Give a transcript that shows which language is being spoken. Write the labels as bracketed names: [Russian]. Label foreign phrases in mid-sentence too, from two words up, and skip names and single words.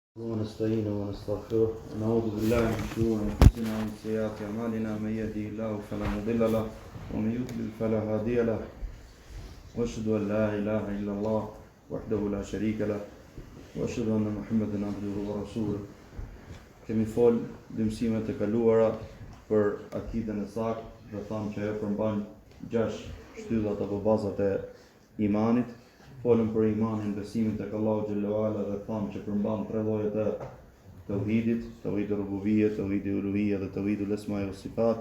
[Arabic] ونستعينه ونستغفره ونعوذ بالله من شرور انفسنا ومن سيئات اعمالنا من يهده الله فلا مضل له ومن يضلل فلا هادي له واشهد ان لا اله الا الله وحده لا شريك له واشهد ان محمدا عبده ورسوله. [Albanian] Kemi fol dëmsimet e kaluara për akidën e saktë, dhe thamë që ajo përmban 6 shtyllat apo bazat e imanit. Folëm për imanin, besimin tek Allahu [Arabic] جل وعلا, [Albanian] dhe thamë që përmban 3 lloje të tauhidit: tauhidi rububie, tauhidi uluhie dhe [Arabic] توحيد الأسماء والصفات.